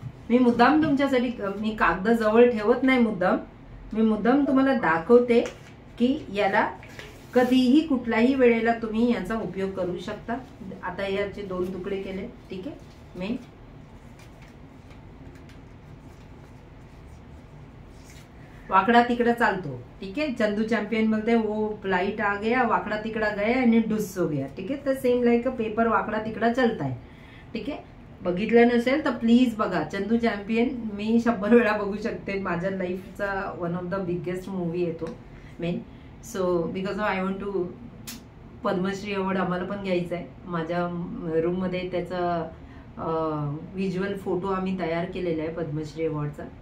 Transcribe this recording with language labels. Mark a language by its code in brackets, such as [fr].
[mr] मी मुद्दाम तुमच्यासाठी मी कागद जवळ ठेवत नाही, मी मुद्दाम तुम्हाला दाखवते की याला कधीही कुठल्याही वेळेला तुम्ही याचा उपयोग करू शकता. आता याचे 2 तुकडे केले, ठीक आहे. मी वाकडा तिकडा चालतो, [hi] ठीक है. चंदू चैंपियन बोलते हैं वो फ्लाइट आ गया, [mr] वाकडा तिकडा गया आणि [hi] डुस हो गया, ठीक है. [mr] तर [en] same like a paper [hi] वाकडा तिकडा चलता है, ठीक है. [mr] बघितलं नसेल तर प्लीज बघा चंदू चॅम्पियन. मी 100 वेळा बघू शकते. माझ्या लाईफचा [en] one of the biggest movie [mr] आहे तो main. [en] so because of I want to Padma Shri award [mr] आम्हाला पण घ्यायचा आहे. माझ्या रूममध्ये त्याचा व्हिज्युअल फोटो आम्ही तयार केलेला आहे पद्मश्री अवॉर्डचा.